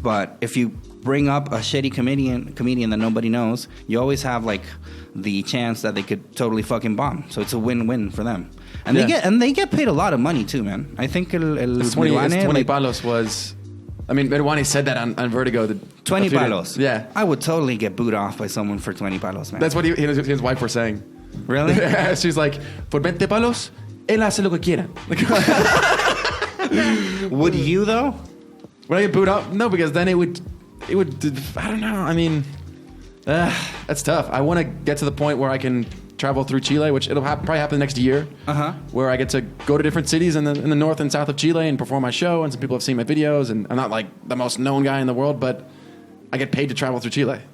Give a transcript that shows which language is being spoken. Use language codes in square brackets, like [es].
[en] But if you bring up a shitty comedian that nobody knows, you always have like the chance that they could totally fucking bomb. So it's a win-win for them, and they get paid a lot of money too, man. I think el 20 palos was. I mean, Meruane said that on Vertigo. 20 palos. Yeah, I would totally get booed off by someone for 20 palos, man. That's what his wife were saying. Really? She's like, [es] por 20 palos, él hace lo que quiera. [en] Would you though? Would I get booed off? No, because then it would. I don't know. I mean, that's tough. I want to get to the point where I can travel through Chile, which it'll probably happen next year. Where I get to go to different cities in the north and south of Chile and perform my show, and some people have seen my videos, and I'm not like the most known guy in the world, but I get paid to travel through Chile.